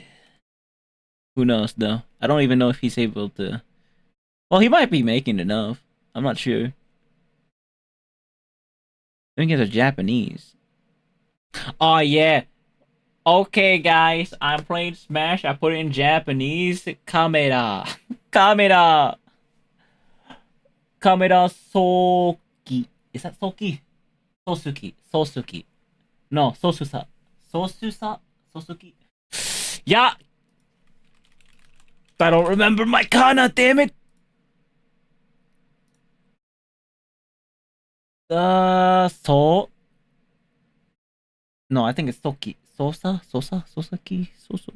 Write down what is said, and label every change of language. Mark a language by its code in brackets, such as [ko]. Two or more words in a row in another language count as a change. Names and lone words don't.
[en] Who knows, though? I don't even know if he's able to... Well, he might be making enough. I'm not sure. I think it's a Japanese. Oh, yeah. Okay, guys. I'm playing Smash. I put it in Japanese. Kamera. Kamera. Kamera Soki. Is that Soki? Sosuki. Sosuki. No, Sosusa. Sosusa? Sosuki. Yeah. I don't remember my kana, damn it. So. No, I think it's Soki. Sosaki, Soso.